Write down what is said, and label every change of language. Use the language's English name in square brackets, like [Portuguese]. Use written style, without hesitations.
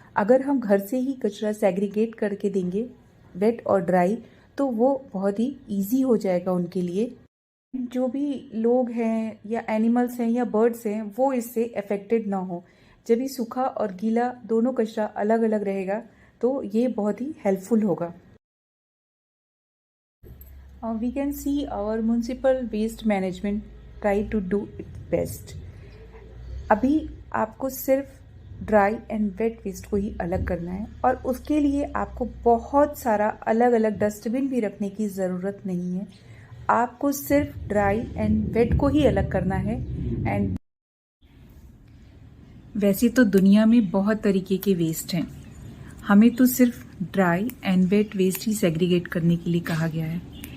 [Hindi] अगर हम घर से ही कचरा सेग्रीगेट करके देंगे वेट और ड्राई तो वो बहुत ही इजी हो जाएगा उनके लिए। जो भी लोग हैं या एनिमल्स हैं या बर्ड्स हैं वो इससे अफेक्टेड ना हो। जब भी सूखा और गीला दोनों कचरा अलग अलग रहेगा तो ये बहुत ही हेल्पफुल होगा। [English] We can see our municipal waste management try to do its best. [Hindi] अभी आपको सिर्फ ड्राई एंड वेट वेस्ट को ही अलग करना है और उसके लिए आपको बहुत सारा अलग अलग डस्टबिन भी रखने की ज़रूरत नहीं है। आपको सिर्फ ड्राई एंड वेट को ही अलग करना है। एंड वैसे तो दुनिया में बहुत तरीके के वेस्ट हैं, हमें तो सिर्फ dry and wet waste he segregate करने के लिए कहा गया है।